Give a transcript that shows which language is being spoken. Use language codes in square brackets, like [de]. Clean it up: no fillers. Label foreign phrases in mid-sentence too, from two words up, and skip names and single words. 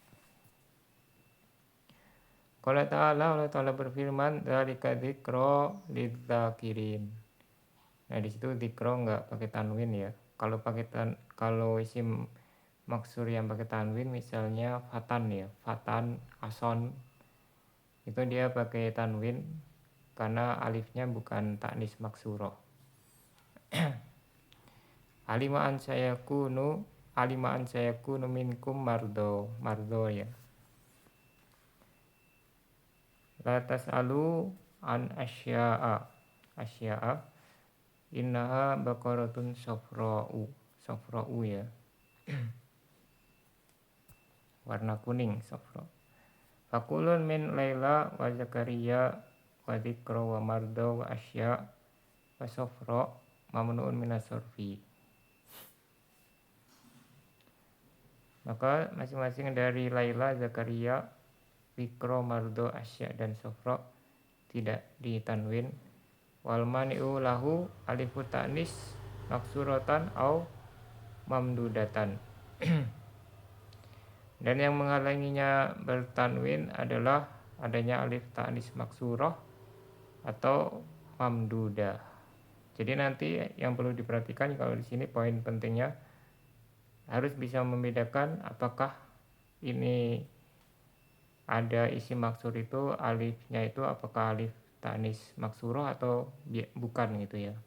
[ar] قال تعالى، الله تعالى berfirman, ذلك ذكرى للذاكرين. [id] Nah di situ dzikra enggak pakai tanwin ya. Kalau [ar] اسم مقصور [id] yang pakai tanwin misalnya fatan ya, fatan, ason, itu dia pakai tanwin karena alifnya bukan [ar] تأنيث مقصورة. علم أن سيكون منكم مرضى ya. لا تسألوا عن أشياء إنها بقرة صفراء ya. [id] Warna kuning, safra. [ar] فكل من ليلى وزكريا وذكرى ومرضى وأشيا وصفرا ممنوع من الصرف. [id] Maka masing-masing dari Laila, Zakaria, dzikra, mardo, asya dan safra tidak ditanwin. [ar] والمانع له ألف تأنيث مقصورة أو ممدودة. [id] Dan yang menghalanginya bertanwin adalah adanya [ar] ألف تأنيث مقصورة [id] atau mamdudah. Jadi nanti yang perlu diperhatikan kalau di sini poin pentingnya harus bisa membedakan apakah ini ada [ar] اسم مقصور [id] itu alifnya itu apakah [ar] ألف تأنيث مقصورة [id] atau bukan gitu ya.